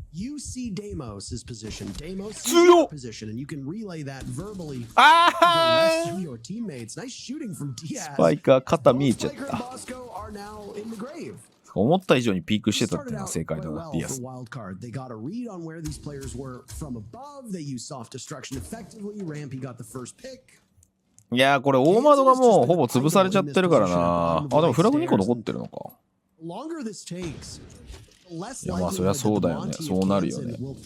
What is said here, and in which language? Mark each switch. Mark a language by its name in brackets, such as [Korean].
[English] ？You see Deimos' position, Deimos' position, and you can relay that verbally to the rest of your teammates. Nice shooting from Diaz. [Japanese] スパイカー肩見えちゃった。思った以上にピークしてたっていうのは正解だな、ディアス。 [English] WildCard. They got a read on where these players were from above. They used soft destruction effectively. Rampy got the first pick. [Japanese] いやーこれ大窓がもうほぼ潰されちゃってるからな。あ、でもフラグ2個残ってるのか。 [English] Longer this takes. [Japanese] いやまあそりゃそうだよね。そうなるよね。